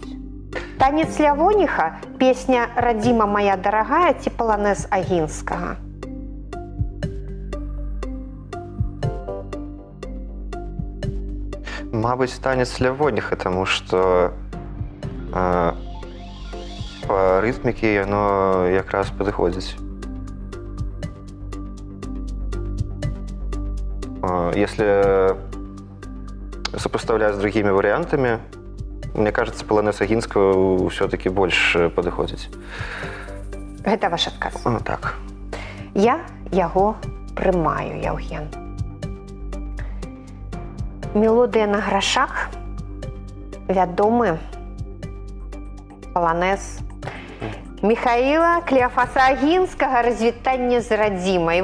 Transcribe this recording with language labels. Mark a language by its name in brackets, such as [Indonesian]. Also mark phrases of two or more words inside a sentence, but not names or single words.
[Belarusian] Танец Лявоніха, песня «Радзіма моя дарагая» ці паланез Агінскага? Мабыць, танец Лявоніха, тому што па рытмікі яно якраз падыходзіць. [Russian] Если сопоставлять с другими вариантами, мне кажется, полонез Агінскага все-таки больше подыходит. [Belarusian] Гэта ваш адказ. Так. Я яго прымаю, Яўген. Мелодыя на грашах, вядомы паланез Міхаіла Клеафаса Агінскага «Развітанне з радзімай».